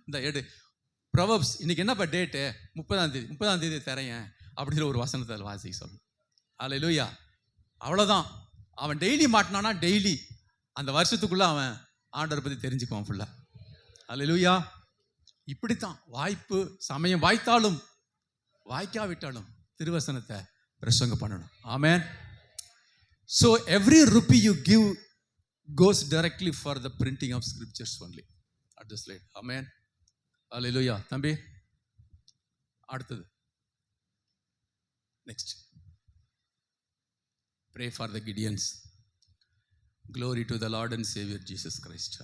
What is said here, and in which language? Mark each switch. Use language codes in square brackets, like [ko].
[ta] இந்த எடு ப்ரொவர்ப்ஸ், இன்னைக்கு என்னப்பா டேட்டு? 30ஆம் தேதி தரேன் அப்படின்னு ஒரு வசனத்தை வாசிக்க சொல்லணும். அல்லேலூயா. அவ்வளோதான். அவன் டெய்லி மாட்டினானா டெய்லி அந்த வருஷத்துக்குள்ளே அவன் ஆண்டவரை பற்றி தெரிஞ்சுக்குவான் ஃபுல்லாக. அல்லேலூயா. இப்படித்தான் வாய்ப்பு சமயம் வாய்த்தாலும் வாய்க்காவிட்டாலும் திருவசனத்தை பிரசங்கம் பண்ணணும். ஆமென். [en] So every rupee you give goes directly for the printing of scriptures only at the slide. Amen. Hallelujah. [ta] தம்பி அடுத்தது next. [en] Pray for the Gideons. Glory to the Lord and Savior Jesus Christ.